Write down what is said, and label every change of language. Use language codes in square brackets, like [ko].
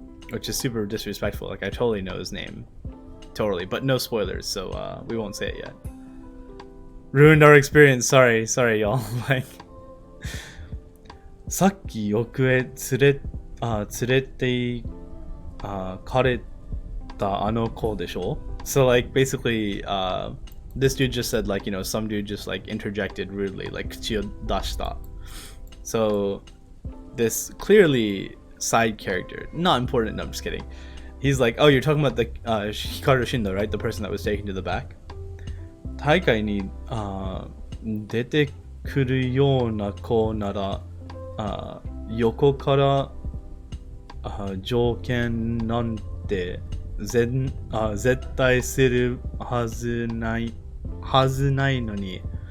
[en] Which is super disrespectful. Like I totally know his name, totally, but no spoilers, so we won't say it yet. Ruined our experience. Sorry, y'all. [ja] Like, さっき奥へ連れてかれたあの子でしょ? [en] So like basically, this dude just said like, you know, some dude just like interjected rudely, like [ja] 口を出した. [en] So this clearly side character, not important. No, I'm just kidding. He's like, oh, you're talking about the Hikaru Shindo, right? The person that was taken to the back. [ja] 大会に出てくるような子なら横から条件なんて絶対するはずないのに